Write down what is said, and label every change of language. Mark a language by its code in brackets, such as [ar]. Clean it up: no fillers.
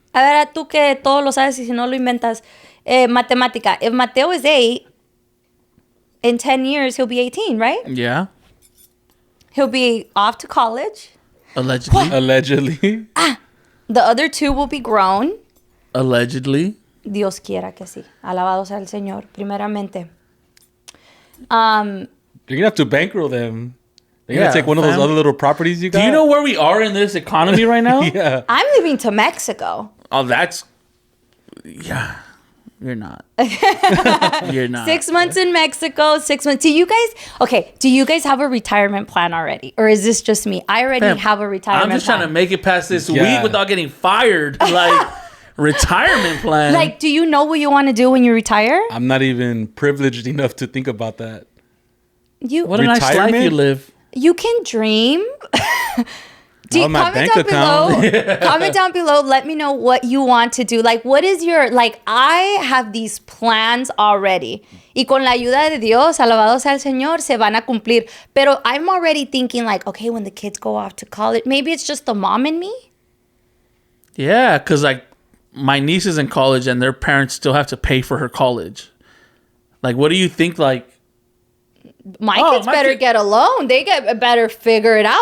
[es] A ver, tú que todo lo sabes y si no lo inventas. Matemática. [en] If Mateo is 8, in 10 years, he'll be 18, right? Yeah. He'll be off to college. Allegedly. What? Allegedly. The other 2 will be grown. Allegedly. [es] Dios quiera que sí. Alabado sea el Señor, primeramente. [en] You're going to have to bankroll them. You're gonna take one of those other little properties you got? Do you know where we are in this economy right now? Yeah. I'm leaving to Mexico. Oh, that's... Yeah. You're not. You're not. 6 months in Mexico, 6 months. Do you guys have a retirement plan already? Or is this just me? I already have a retirement plan. I'm just trying to make it past this week without getting fired. Like, retirement plan. Like, do you know what you want to do when you retire? I'm not even privileged enough to think about that. What a nice life you live. You can dream. My bank account. Comment down below. Let me know what you want to do. Like, what is your, like, I have these plans already. [es] Y con la ayuda de Dios, alabado sea el Señor, se van a cumplir. Pero [en] I'm already thinking, like, okay, when the kids go off to college, maybe it's just the mom in me. Yeah, because, like, my niece is in college and their parents still have to pay for her college. Like, what do you think, like... My kids better get a loan. They better figure it out.